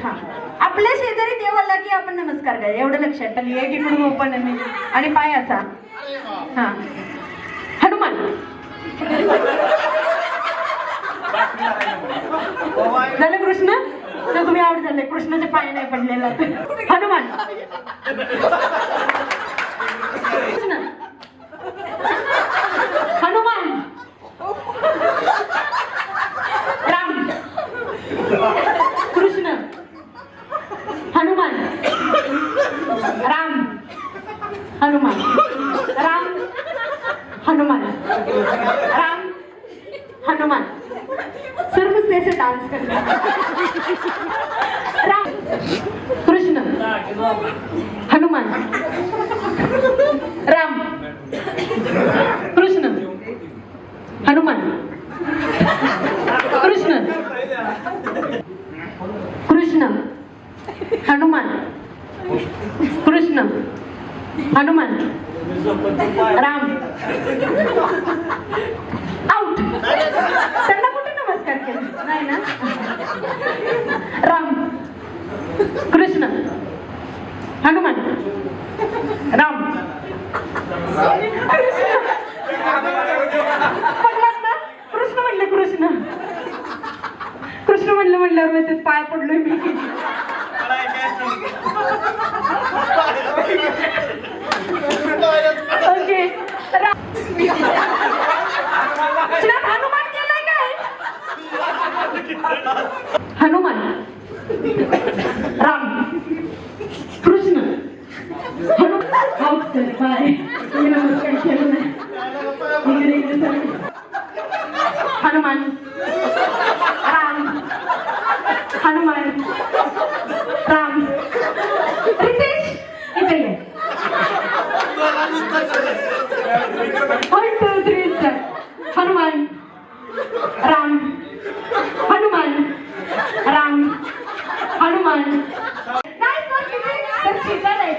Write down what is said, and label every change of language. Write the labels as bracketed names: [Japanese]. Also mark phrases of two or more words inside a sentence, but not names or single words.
[Marathi] हा आपल्या शेजारी देव आला की आपण नमस्कार करा. एवढं लक्षात ठेवा. एक इकडून ओपन आणि पाय असा. हा हनुमान. झालं कृष्ण तर तुम्ही आवड झाले. कृष्णाचे पाय नाही पडलेला. हनुमान. कृष्ण. हनुमान. राम. कृष्ण. हनुमान. राम. हनुमान. राम. हनुमान. राम. हनुमान. सर्व त्याचे डान्स करतात. राम. कृष्ण. हनुमान. राम. कृष्ण. हनुमान. कृष्ण. कृष्ण. हनुमान. कृष्ण. हनुमान. राम. आउट. त्यांना कुठे नमस्कार केला नाही ना. राम. कृष्ण. हनुमान. राम. पडलात ना. कृष्ण म्हणले. कृष्ण कृष्ण म्हणल्यावर मी ते पाय पडलोय मी. ओके. हनुमान केलाय काय. हनुमान. राम. कृष्ण. हनुमान. बाय. तुम्ही नमस्कार केलं नाही. हनुमान. राम. हनुमान. राम. रितेश इथे ये. 1 2 3 start. हनुमान. राम. हनुमान. राम. हनुमान. नाही सर शिकायला